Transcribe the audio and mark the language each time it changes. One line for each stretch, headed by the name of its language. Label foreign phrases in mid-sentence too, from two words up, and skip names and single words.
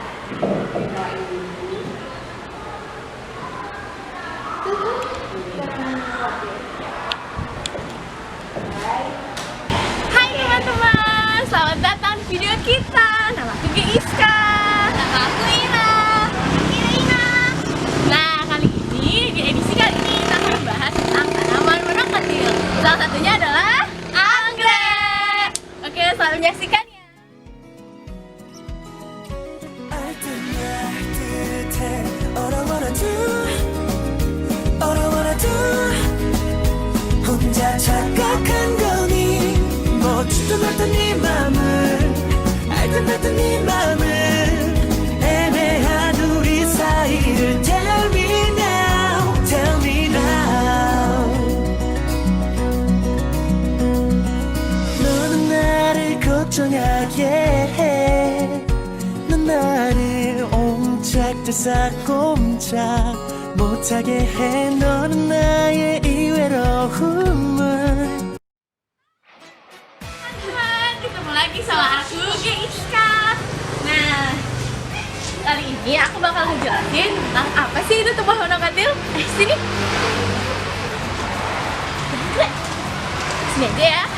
Indonesian: Hai teman-teman, selamat datang di video kita. Nama aku Iska. Nama aku Ina. Nah, kali ini, di edisi kali ini kita akan membahas tentang tanaman monokotil. Salah satunya adalah anggrek. Oke, selamat menyaksikan ya.
Korean: 혼자 착각한 거니 묻지도 않던 네 맘을 알던 말던 네 맘을 애매한 우리 사이를
English: Tell me now
Korean: 너는 나를 걱정하게 해넌 나를 옴짝달싹 못하게 해 너는 나의 이 외로움을
Indonesian: Teman-teman, ketemu lagi sama aku Iska. Nah, kali ini aku bakal ngejelasin tentang apa sih itu tumbuhan monokotil. Sini. Sini aja ya.